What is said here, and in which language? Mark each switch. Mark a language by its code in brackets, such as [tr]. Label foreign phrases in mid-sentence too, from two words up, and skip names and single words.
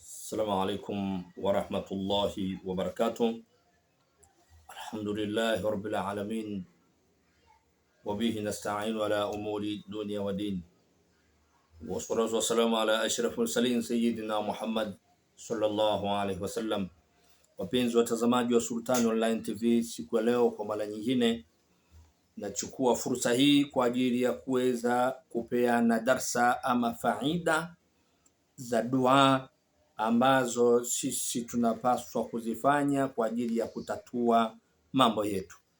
[ar] السلام عليكم ورحمة الله وبركاته. الحمد لله رب العالمين، وبه نستعين على أمور الدنيا والدين، والصلاة والسلام على أشرف المرسلين سيدنا Muhammad صلى الله عليه وسلم. [sw] Wapenzi watazamaji wa Sultan Online TV, siku ya leo kwa mara nyingine nachukua fursa hii kwa ajili ya kuweza kupeana darsa ama faida za dua ambazo sisi tunapaswa kuzifanya kwa ajili ya kutatua mambo yetu.